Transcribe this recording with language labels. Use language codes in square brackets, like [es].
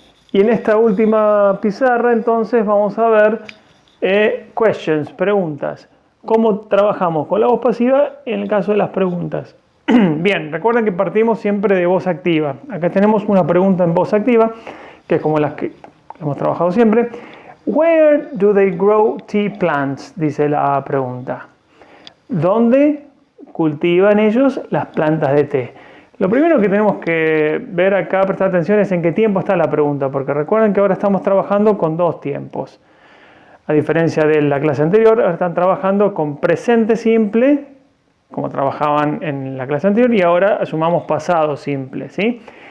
[es] Y en esta última pizarra entonces vamos a ver questions, preguntas. ¿Cómo trabajamos con la voz pasiva en el caso de las preguntas? Bien, recuerden que partimos siempre de voz activa. Acá tenemos una pregunta en voz activa, que es como las que hemos trabajado siempre. [en] Where do they grow tea plants? [es] Dice la pregunta. ¿Dónde cultivan ellos las plantas de té? Lo primero que tenemos que ver acá, prestar atención, es en qué tiempo está la pregunta, porque recuerden que ahora estamos trabajando con dos tiempos. A diferencia de la clase anterior, ahora están trabajando con presente simple, como trabajaban en la clase anterior, y ahora sumamos pasado simple, ¿sí?